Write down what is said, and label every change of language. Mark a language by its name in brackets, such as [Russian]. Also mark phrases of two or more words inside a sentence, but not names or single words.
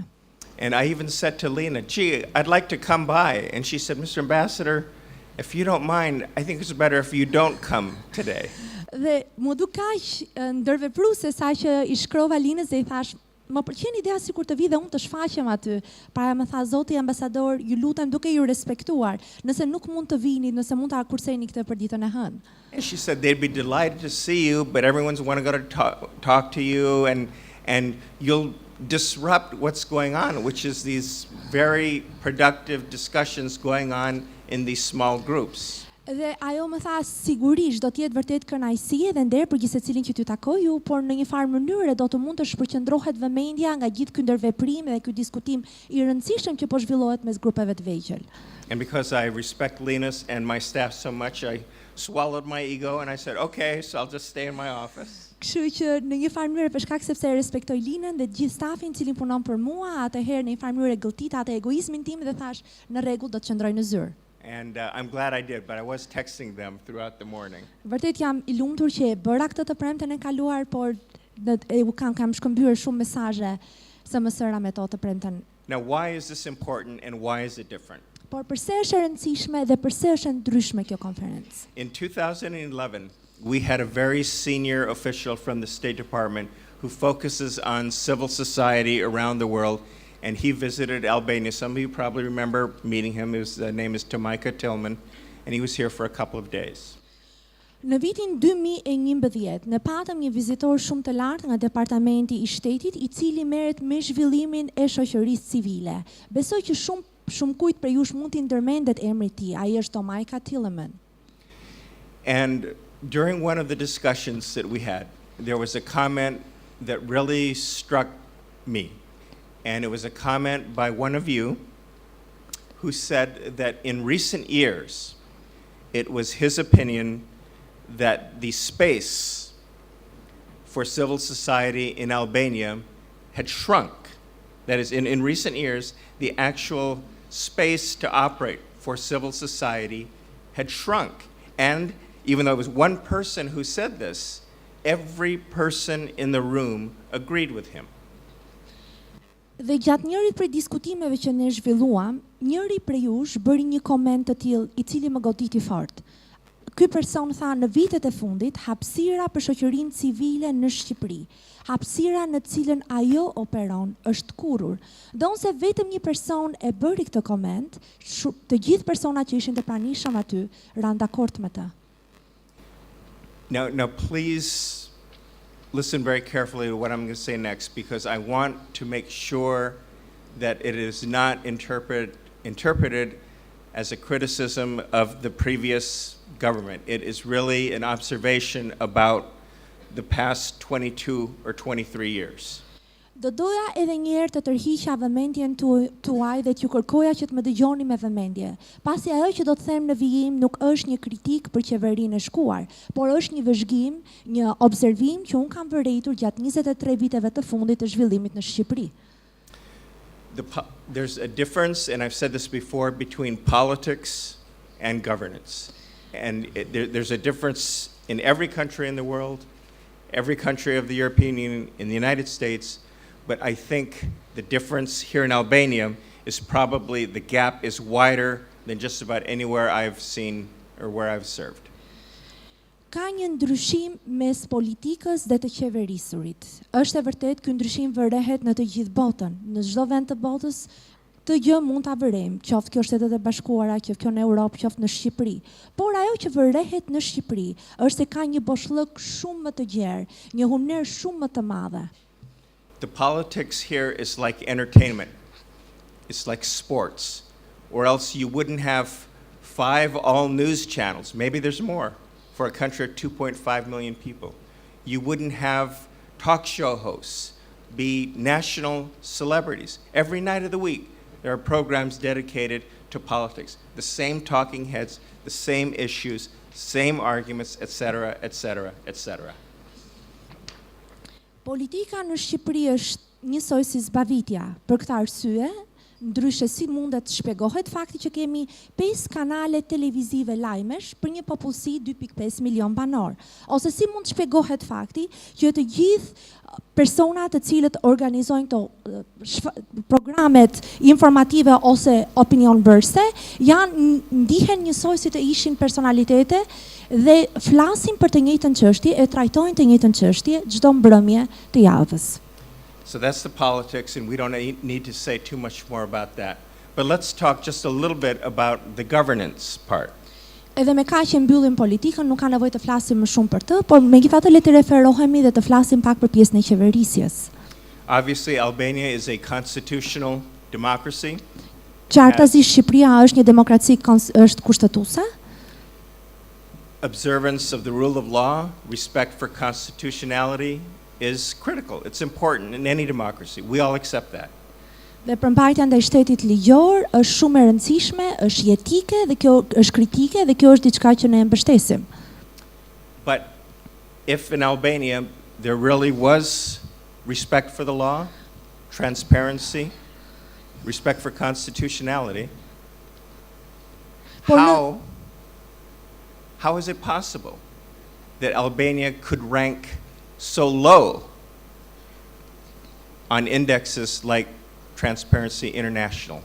[English] And I even said to Lena, gee, I'd like to come by. And she said, Mr. Ambassador, if you don't mind, I think it's better if you don't come today. [Albanian] Dhe mu duk kaq ndërvepruese sa që I shkrova Linës dhe I thash, më pëlqen ideja sikur të vi dhe unë të shfaqem aty. Para më tha zoti ambasador, ju lutem duke ju respektuar, nëse nuk mund të vini, nëse mund ta kurseni këtë për ditën e hënë. [English] And she said they'd be delighted to see you, but everyone's want to go to talk to you and you'll disrupt what's going on, which is these very productive discussions going on in these small groups. [Albanian] Dhe ajo më tha sigurisht do të jetë vërtet kënaqësi edhe nder për gjithë secilin që ty takoj ju, por në një farë mënyrë do të mund të shpërqendrohet vëmendja nga gjithë ky ndërveprim dhe ky diskutim I rëndësishëm që po zhvillohet mes grupeve të vegjël. [English] And because I respect Linus and my staff so much, I swallowed my ego and I said, okay, so I'll just stay in my office. [Albanian] Kështu që në një farë mënyrë për shkak sepse respektoj Linën dhe gjithë stafin I cili punon për mua, atëherë në një farë mënyrë gëlltita atë egoizmin tim dhe thash në rregull do të qëndroj në zyrë. [English] And I'm glad I did, but I was texting them throughout the morning. [Albanian] Vërtet jam I lumtur që e bëra këtë të premten e kaluar, por kam shkëmbyer shumë mesazhe së mësëra me to të premten. [English] Now, why is this important and why is it different? [Albanian] Por pse është e rëndësishme dhe pse është e ndryshme kjo konferencë? [English] In 2011, we had a very senior official from the State Department who focuses on civil society around the world. And he visited Albania. Some of you probably remember meeting him. His name is Tomaika Tillman, and he was here for a couple of days. [Albanian] Në vitin 2011, ne patëm një vizitor shumë të lartë nga Departamenti I Shtetit, I cili merret me zhvillimin e shoqërisë civile. Besoj që shumë kujt prej jush mund t'i ndërmendet emri I tij. Ai është Tomaika Tillman. [English] And during one of the discussions that we had, there was a comment that really struck me. And it was a comment by one of you who said that in recent years, it was his opinion that the space for civil society in Albania had shrunk. That is, in recent years, the actual space to operate for civil society had shrunk. And even though it was one person who said this, every person in the room agreed with him. [Albanian] Dhe gjatë njërit prej diskutimeve që ne zhvilluam, njëri prej jush bëri një koment të tillë i cili më goditi fort. Ky person tha në vitet e fundit hapësira për shoqërinë civile në Shqipëri, hapësira në cilën ajo operon është kurrur. Donse vetëm një person e bëri këtë koment, të gjithë personat që ishin të pranishëm aty ranë dakord me të. [English] Now please listen very carefully to what I'm going to say next, because I want to make sure that it is not interpreted as a criticism of the previous government. It is really an observation about the past 22 or 23 years. [Albanian] Do doja edhe një herë të tërhiqja vëmendjen tuaj dhe t'ju kërkoja që të më dëgjoni me vëmendje. Pasi ajo që do të them në vijim nuk është një kritik për qeverinë e shkuar, por është një vëzhgim, një observim që unë kam vërejtur gjatë 23 viteve të fundit të zhvillimit në Shqipëri. [English] There's a difference, and I've said this before, between politics and governance. And there's a difference in every country in the world, every country of the European Union, in the United States. But I think the difference here in Albania is probably the gap is wider than just about anywhere I've seen or where I've served. [Albanian] Ka një ndryshim mes politikës dhe të qeverisurit. Është e vërtet ky ndryshim vërehet në të gjithë botën. Në çdo vend të botës të gjë mund ta vërejmë, qoftë kjo Shtetet e Bashkuara, qoftë kjo në Europë, qoftë në Shqipëri. Por ajo që vërehet në Shqipëri është se ka një boshllëk shumë më të gjerë, një humner shumë më të madhe. [English] The politics here is like entertainment. It's like sports. Or else you wouldn't have 5 all-news channels. Maybe there's more for a country of 2.5 million people. You wouldn't have talk show hosts, be national celebrities. Every night of the week, there are programs dedicated to politics. The same talking heads, the same issues, same arguments, etc., etc., etc. [Albanian] Politika në Shqipëri është njësoj si zbavitja. Për këtë arsye, ndryshe si mundet shpjegohet fakti që kemi 5 kanale televizive lajmesh për një popullsi 2.5 milion banor, ose si mund shpjegohet fakti që të gjithë personat të cilët organizojnë këto programet informative ose opinion bërse ndihen njësoj si të ishin personalitete dhe flasin për të njëjtën çështje, e trajtojnë të njëjtën çështje çdo mbrëmje të javës. [English] So that's the politics, and we don't need to say too much more about that. But let's talk just a little bit about the governance part. [Albanian] Edhe me kaq që mbyllim politikën, nuk ka nevojë të flasim më shumë për të, por megjithatë le të referohemi dhe të flasim pak për pjesën e qeverisjes. [English] Obviously, Albania is a constitutional democracy. [Albanian] Qartësisht Shqipëria është një demokraci është kushtetuese. [English] Observance of the rule of law, respect for constitutionality is critical. It's important in any democracy. We all accept that. [Albanian] Dhe përmbajtja ndaj shtetit ligjor është shumë e rëndësishme, është jetike dhe kjo është kritike dhe kjo është diçka që ne e mbështesim. [English] But if in Albania there really was respect for the law, transparency, respect for constitutionality, how is it possible that Albania could rank so low on indexes like Transparency International?